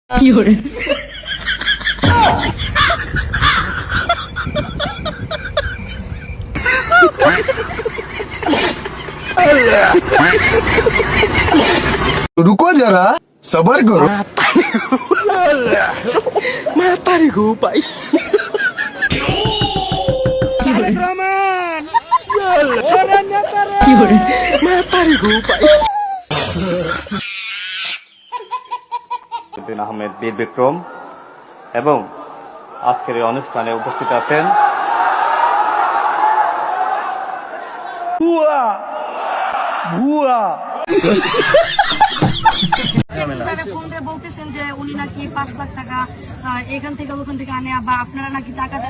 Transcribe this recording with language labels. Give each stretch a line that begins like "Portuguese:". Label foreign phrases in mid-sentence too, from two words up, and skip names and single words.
Hindi: रुको जरा सबर करो
Indonesian: Mata nih gue, Pak. Mata nih gue, Pak.
Bangla: আহমেদ বীর বিক্রম এবং আজকের এই অনুষ্ঠানে উপস্থিত আছেন বলতেছেন যে উনি নাকি 5 লাখ টাকা এখান থেকে ওখান থেকে আনে বা আপনারা নাকি টাকা দেন।